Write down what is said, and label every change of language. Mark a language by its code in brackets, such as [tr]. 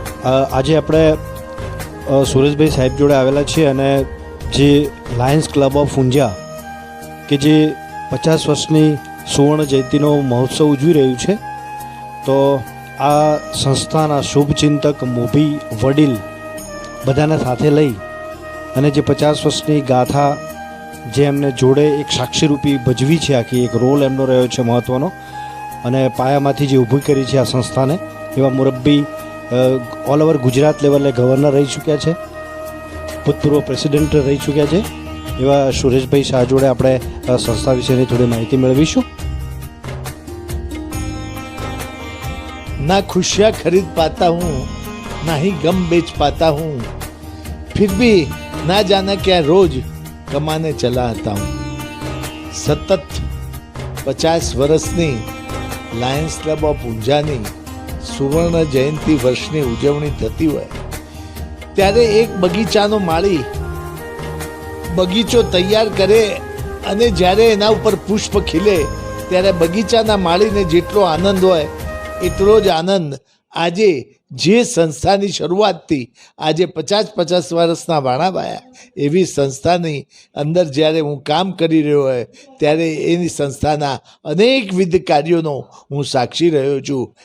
[gu] આજે આપણે સુરેશભાઈ સાહેબ જોડે આવેલા છીએ અને જે લાયન્સ ક્લબ ઓફ ઊંઝા કે જે 50 વર્ષની સુવર્ણ જયંતિનો મહોત્સવ ઉજવી રહ્યું છે, તો આ સંસ્થાના શુભચિંતક, મોભી, વડીલ બધાને સાથે લઈ અને જે 50 વર્ષની ગાથા જે એમને જોડે એક સાક્ષીરૂપી ભજવી છે, આખી એક રોલ એમનો રહ્યો છે મહત્ત્વનો, અને પાયામાંથી જે ઊભી કરી છે આ સંસ્થાને, એવા મુરબ્બી ઓલ ઓવર ગુજરાત લેવલે ગવર્નર રહી ચૂક્યા છે, ભૂતપૂર્વ પ્રેસિડેન્ટ રહી ચૂક્યા છે, એવા સુરેશભાઈ શાહ જોડે આપણે સંસ્થા વિશેની થોડી માહિતી મેળવીશું. [hi] ना खुशियाँ खरीद पाता हूँ, ना ही गम बेच पाता हूँ, फिर भी ना जाना क्या रोज कमाने चला आता हूँ. [gu] सतत 50 વર્ષની લાયન્સ ક્લબ ઓફ ઊંઝાની સુવર્ણ જયંતિ વર્ષની ઉજવણી થતી હોય ત્યારે એક બગીચાનો માળી બગીચો તૈયાર કરે અને જ્યારે એના ઉપર પુષ્પ ખીલે ત્યારે બગીચાના માળીને જેટલો આનંદ હોય એટલો જ આનંદ આજે જે સંસ્થાની શરૂઆતથી આજે 50 વર્ષના વાણાવાયા એવી સંસ્થાની અંદર જ્યારે હું કામ કરી રહ્યો હોય ત્યારે એની સંસ્થાના અનેકવિધ કાર્યોનો હું સાક્ષી રહ્યો છું.